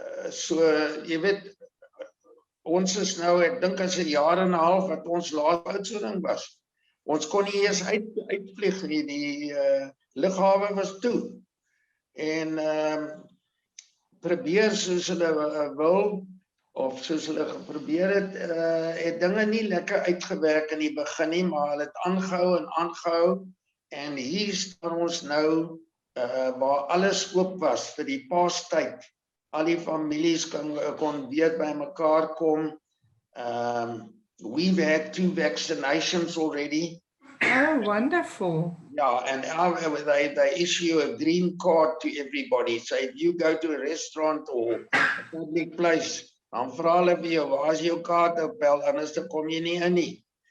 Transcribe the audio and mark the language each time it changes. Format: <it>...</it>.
<af>So, jy weet, ons is nou, ek dink as 'n jaar en 'n half wat ons laat Oudtshoorn was. Ons kon nie eens uitvlieg nie, die lughawe was toe. En probeer soos hulle wil, of soos hulle geprobeer het dinge nie lekker uitgewerk in die begin nie, maar hulle het aangehou, en hier staan ons nou, waar alles oop was vir die paastyd, al die families kon weer by mekaar kom.</af> <en>We've had 2 vaccinations already. Oh, wonderful. Yeah, and they issue a green card to everybody. So if you go to a restaurant or a public place,</en> <af>dan vra hulle vir jou, waar is jou kaart op, wel, anders dan kom jy nie in nie.</af>